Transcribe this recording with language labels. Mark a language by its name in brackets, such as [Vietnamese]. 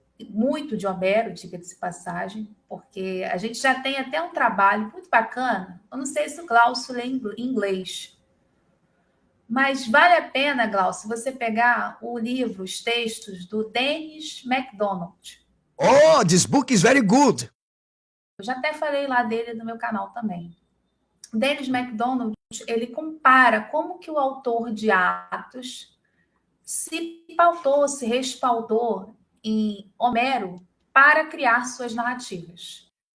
[Portuguese] Muito de Homero, diga-se de passagem, porque a gente já tem até um trabalho muito bacana. Eu não sei se o Glaucio lê em inglês, mas vale a pena, Glaucio, você pegar o livro, os textos do Dennis MacDonald. [English] Oh, this book is very good. [Portuguese] Eu já até falei lá dele no meu canal também. O Dennis MacDonald, ele compara como que o autor de Atos se pautou, se respaldou em Homero para criar suas narrativas.